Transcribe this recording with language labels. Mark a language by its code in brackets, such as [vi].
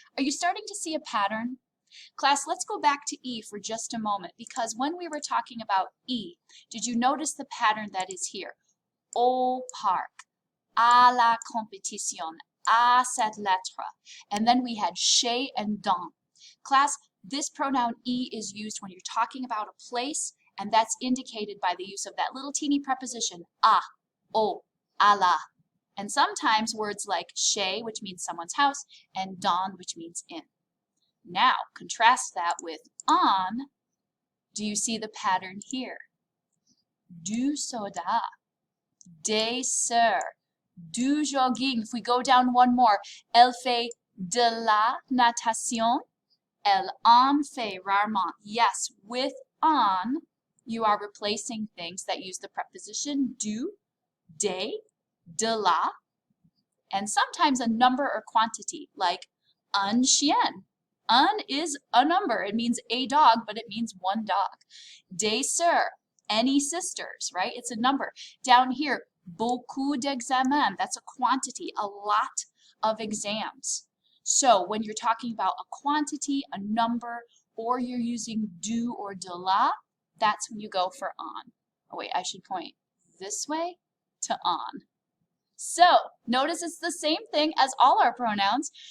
[en] Are you starting to see a pattern? Class, let's go back to E for just a moment, because when we were talking about E, did you notice the pattern that is here? [fr] Au parc, à la compétition, à cette lettre. [en] And then we had chez and dans. Class, this pronoun E is used when you're talking about a place, and that's indicated by the use of that little teeny preposition, à, au, à la. And sometimes words like chez, which means someone's house, and dans, which means in. Now, contrast that with on. Do you see the pattern here? [fr] Du soda, des sœurs, du jogging. [en] If we go down one more, [fr] elle fait de la natation, elle en fait rarement. [en] Yes, with on, you are replacing things that use the preposition du, des, de la, and sometimes a number or quantity, like un chien. Un is a number. It means a dog, but it means one dog. [fr] Des sœurs, [en] any sisters, right? It's a number. Down here, [fr] beaucoup d'examens. [en] That's a quantity, a lot of exams. So when you're talking about a quantity, a number, or you're using du or de la, that's when you go for on. Oh wait, I should point this way to on. So notice it's the same thing as all our pronouns.